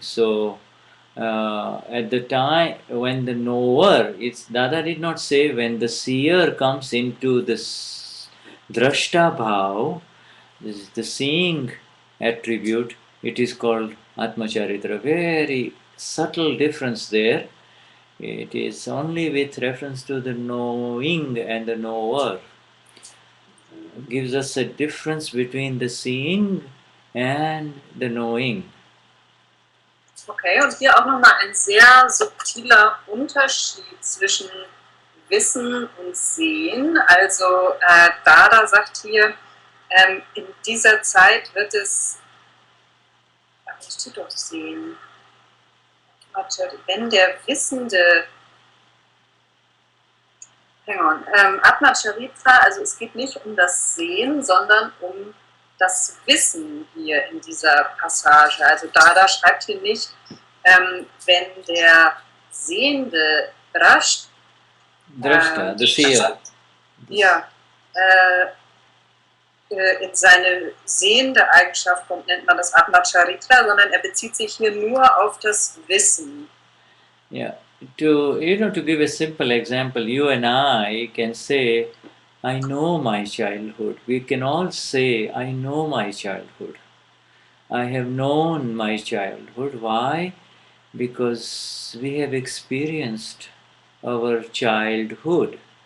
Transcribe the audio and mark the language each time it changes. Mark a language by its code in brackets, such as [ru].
[en] So, at the time when the knower, Dada did not say when the seer comes into this drashta bhav, this is the seeing attribute, it is called Atma Charitra. Very subtle difference there. It is only with reference to the knowing and the knower. It gives us a difference between the seeing and the knowing. [de] Okay, und hier auch nochmal ein sehr subtiler Unterschied zwischen Wissen und Sehen. Also Dada sagt hier, in dieser Zeit wird es, hier steht doch Sehen, wenn der Wissende, Atma Charitra, also es geht nicht um das Sehen, sondern um das Wissen hier in dieser Passage. Also Dada schreibt hier nicht, wenn der Sehende Drashta, [en] the seer. [de] Ja, in seine sehende Eigenschaft kommt, nennt man das Atma Charitra, sondern er bezieht sich hier nur auf das Wissen. [en] Yeah, to give a simple example, you and I can say I know my childhood. We can all say, I know my childhood. I have known my childhood. Why? Because we have experienced our childhood.